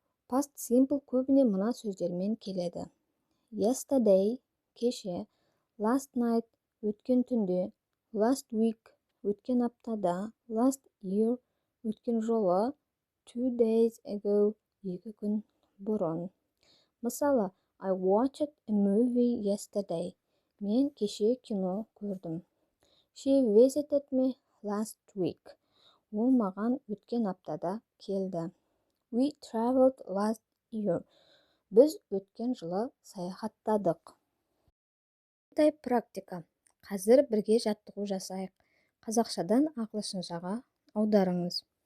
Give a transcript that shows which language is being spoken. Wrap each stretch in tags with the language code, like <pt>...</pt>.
<kk>Past simple көбіне мына сөздермен келеді. Yesterday кеше, last night өткен түнде, last week өткен аптада, last year өткен жылы, 2 days ago 2 күн бұрын.</kk> <en>Мысалы, I watched a movie yesterday.</en> <kk>Мен кеше кино көрдім.</kk> <en>She visited me last week.</en> <kk>Ол маған өткен аптада келді.</kk> <en>We traveled last year.</en> <kk>Біз өткен жылы саяхаттадық. Практика. Қазір бірге жаттығу жасайық. Қазақшадан ағылшыншаға аударыңыз.</kk>